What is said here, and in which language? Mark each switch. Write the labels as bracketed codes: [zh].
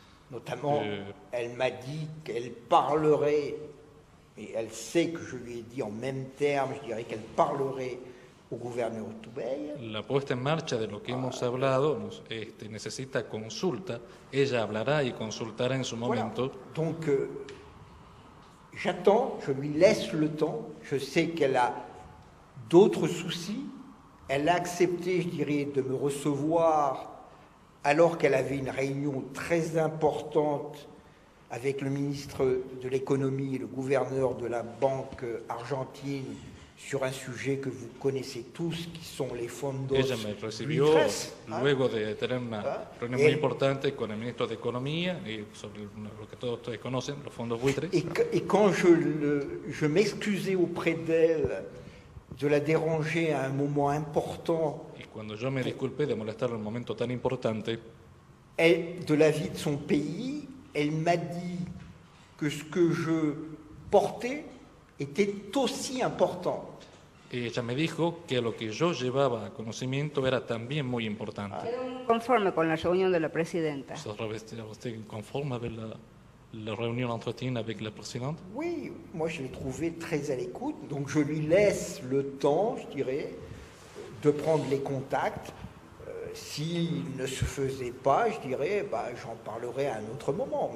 [fr] Notamment, elle m'a dit qu'elle parlerait, et elle sait que je lui ai dit en même terme, je dirais qu'elle parlerait au gouverneur Urtubey. [es] La puesta en marcha de lo que hemos hablado necesita consulta. Ella hablará y consultará en su [fr] Voilà. [es] momento. [fr] Donc, j'attends, je lui laisse le temps. Je sais qu'elle a d'autres soucis. Elle a accepté, je dirais, de me recevoir alors qu'elle avait une réunion très importante avec le ministre de l'économie et le gouverneur de la Banque argentine sur un sujet que vous connaissez tous, qui sont les fondos [es] Ella me recibió buitres, luego de tener una reunión muy importante con el ministro de Economía y sobre lo que todos ustedes conocen, los fondos buitres. [fr] Et quand je m'excusais auprès d'elle de la déranger à un moment important [es] Y cuando yo me disculpé de molestar en un momento tan importante, [fr] de la vie de son pays, elle m'a dit que ce que je portais était aussi important. [es] ella me dijo que lo que yo llevaba a conocimiento era también muy importante. Conforme con la reunión de la presidenta. ¿Usted conforme [fr] avec la réunion d'entretien avec la présidente? Oui, moi je l'ai trouvé très à l'écoute, donc je lui laisse le temps, je dirais, de prendre les contacts. S'il ne se faisait pas, je dirais, j'en parlerai à un autre moment.